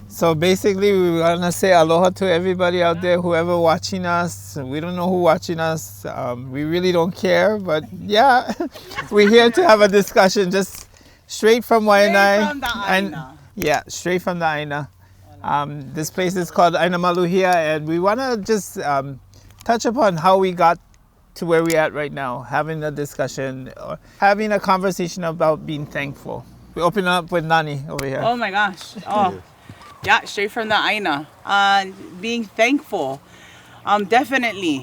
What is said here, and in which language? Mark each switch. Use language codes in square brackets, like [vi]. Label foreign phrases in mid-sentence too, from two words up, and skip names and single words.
[en] So basically, we want to say aloha to everybody out there, whoever watching us. We don't know who's watching us. We really don't care, but yeah, we're here to have a discussion, just straight from Waiʻanae. Straight from the ʻāina. Yeah, straight from the ʻāina. This place is called ʻāina Maluhia, and we want to just touch upon how we got to where we're at right now, having a discussion, or having a conversation about being thankful. We open up with Nani over here. Oh my gosh. Oh. Yeah, straight from the ʻāina. Being thankful. Definitely.